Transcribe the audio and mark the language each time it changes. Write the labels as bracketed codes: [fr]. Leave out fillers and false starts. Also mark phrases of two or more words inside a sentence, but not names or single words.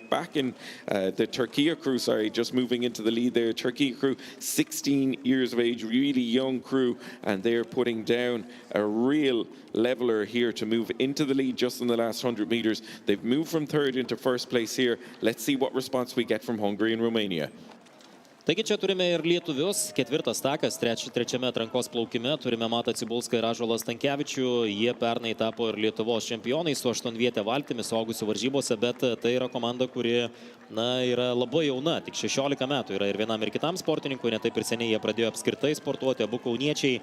[en] Back in the Turkey crew, just moving into the lead there. Turkey crew, 16 years of age, really young crew, and they're putting down a real leveler here to move into the lead just in the last 100 meters. They've moved from 3rd into 1st place here. Let's see what response we get from Hungary and Romania. [lt] Taigi čia turime ir lietuvius, 4. takas, 3. atrankos plaukime, turime Matą Cibulską ir Ąžuolą Stankevičių, jie pernai tapo ir Lietuvos čempionai su 8-viete valtimi suaugusių varžybose, bet tai yra komanda, kuri yra labai jauna, tik 16 metų yra ir vienam ir kitam sportininkui, ne taip ir seniai jie pradėjo apskritai sportuoti, abu kauniečiai.